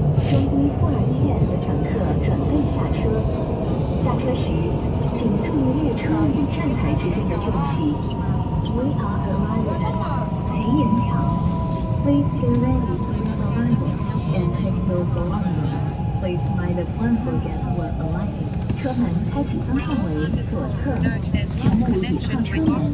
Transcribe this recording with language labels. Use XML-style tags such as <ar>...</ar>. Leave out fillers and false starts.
<zh>中医妇儿医院的乘客准备下车。下车时，请注意列车与站台之间的间隙。</zh> <en>We are arriving at 培元桥。 Please get ready for your arrival and take your belongings. Please mind the platform when arriving.</en> <zh>车门开启方向为左侧，请勿倚靠车门。</zh>